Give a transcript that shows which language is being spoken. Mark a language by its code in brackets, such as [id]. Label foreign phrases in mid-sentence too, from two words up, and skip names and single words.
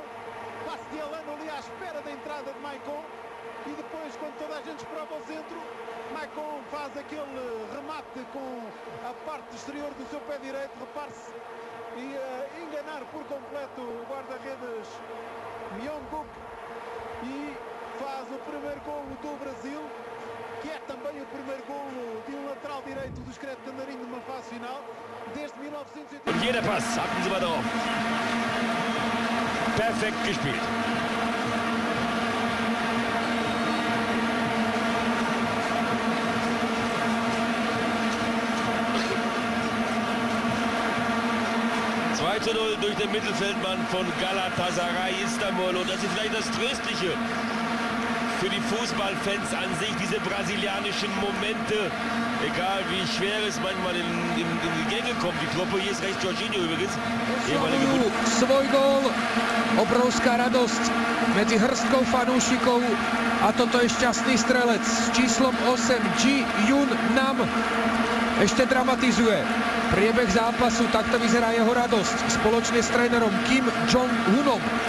[pt] Passe de Elano ali à espera da entrada de Maicon e depois, quando toda a gente esperava o centro, Maicon faz aquele remate com a parte exterior do seu pé direito, repare-se, e enganar por completo o guarda-redes Myong-guk e faz o primeiro golo do Brasil, que é também o primeiro golo de um lateral direito do Scred Canarinho numa fase final desde 1980. [de] Und jeder Pass, hatten Sie mal drauf. Perfekt gespielt. Zu 0 durch den Mittelfeldmann von Galatasaray Istanbul. Und das ist vielleicht das Tröstliche für die Fußballfans an sich, diese brasilianischen Momente. Egal wie schwer es manchmal in die Gänge kommt, die Truppe. Hier ist rechts Jorginho übrigens. [sk] Svoj gól, obrovská radosť medzi hrstkou fanúšikov a toto je šťastný strelec s číslom 8 Ji-Yun Nam. Ešte dramatizuje priebeh zápasu, takto vyzerá jeho radosť spoločne s trénerom Kim Jong-unom.